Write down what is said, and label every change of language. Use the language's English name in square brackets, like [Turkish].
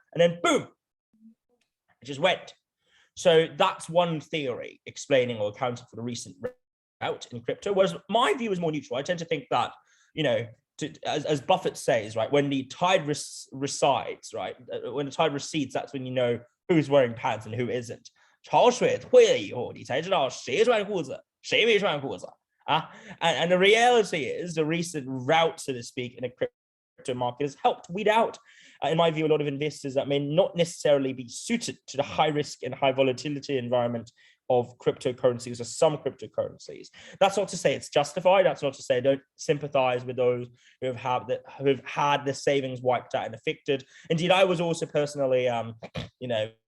[English] And then boom, it just went. So that's one theory explaining or accounting for the recent rout in crypto. Whereas my view is more neutral. I tend to think that, you know, as Buffett says, right, when the tide recedes, right, when the tide recedes, that's when you know who's wearing pants and who isn't. [Chinese] 潮水退了以后，你才知道谁穿裤子，谁没穿裤子。 [English] And the reality is the recent rout, so to speak, in the crypto market has helped weed out, in my view, a lot of investors that may not necessarily be suited to the high risk and high volatility environment of cryptocurrencies, or some cryptocurrencies. That's not to say it's justified. That's not to say don't sympathize with those who have had their savings wiped out and affected. Indeed, I was also personally, you know,